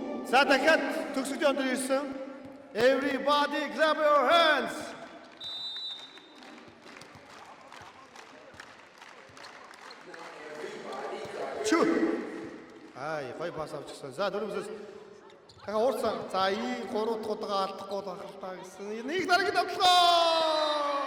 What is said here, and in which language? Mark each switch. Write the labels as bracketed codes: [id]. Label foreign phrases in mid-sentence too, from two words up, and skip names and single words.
[mn] За дахиад төгсгөлийн өндөр ирсэн. [en] Everybody clap your hands. [mn] Чү. Гой пас авчихсан. За дөрөвсөс дахиад уурсан. За ий 3 дахь удаага алдахгүй тахалтаа гэсэн. Нэг дараагийн давталгаа.